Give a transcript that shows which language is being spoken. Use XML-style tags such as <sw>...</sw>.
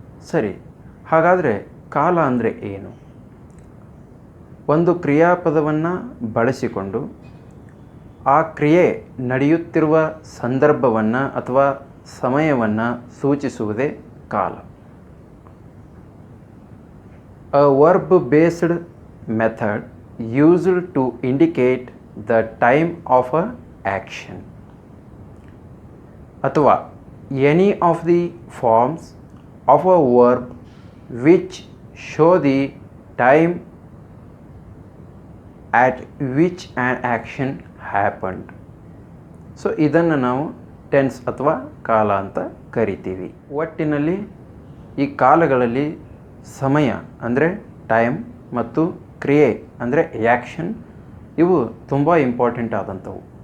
<kn>ಸರಿ, ಹಾಗಾದರೆ ಕಾಲ ಅಂದರೆ ಏನು? ಒಂದು ಕ್ರಿಯಾಪದವನ್ನು ಬಳಸಿಕೊಂಡು ಆ ಕ್ರಿಯೆ ನಡೆಯುತ್ತಿರುವ ಸಂದರ್ಭವನ್ನು ಅಥವಾ ಸಮಯವನ್ನು ಸೂಚಿಸುವುದೇ ಕಾಲ.</kn> <en>A verb based method used to indicate the time of a action, ಅಥವಾ any of the forms of a verb which show the time at which an action happened.</en> <kn>So ಇದನ್ನು ನಾವು ಟೆನ್ಸ್ ಅಥವಾ ಕಾಲ ಅಂತ ಕರಿತೀವಿ. ಒಟ್ಟಿನಲ್ಲಿ ಈ ಕಾಲಗಳಲ್ಲಿ ಸಮಯ ಅಂದರೆ ಟೈಮ್ ಮತ್ತು ಕ್ರಿಯೆ ಅಂದರೆ ಆ್ಯಕ್ಷನ್ ಇವು ತುಂಬ ಇಂಪಾರ್ಟೆಂಟ್ ಆದಂಥವು.</kn>